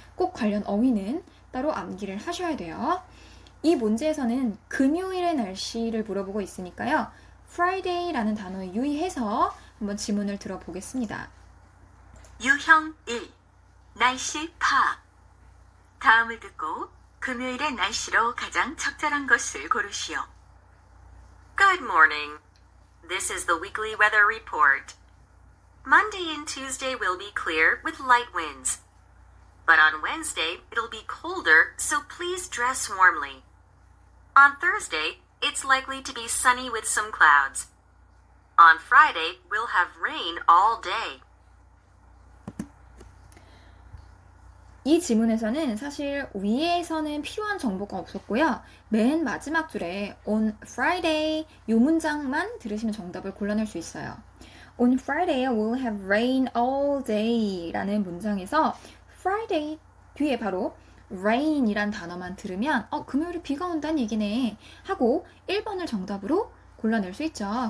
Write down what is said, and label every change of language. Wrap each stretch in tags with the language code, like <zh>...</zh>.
<ko>꼭 관련 어휘는 따로 암기를 하셔야 돼요. 이 문제에서는 금요일의 날씨를 물어보고 있으니까요. Friday라는 단어에 유의해서 한번 지문을 들어보겠습니다. 유형 1. 날씨 파악. 다음을 듣고 금요일의 날씨로 가장 적절한 것을 고르시오.</ko> <en>Good morning. This is the weekly weather report. Monday and Tuesday will be clear with light winds. But on Wednesday, it'll be colder, so please dress warmly. On Thursday, it's likely to be sunny with some clouds. On Friday, we'll have rain all day.</en> <ko>이 지문에서는 사실 위에서는 필요한 정보가 없었고요. 맨 마지막 줄에 on Friday 이 문장만 들으시면 정답을 골라낼 수 있어요.</ko> <en>On Friday we'll have rain all day</en> <ko>라는 문장에서 Friday 뒤에 바로 rain이란 단어만 들으면 금요일에 비가 온다는 얘기네 하고 1번을 정답으로 골라낼 수 있죠.</ko>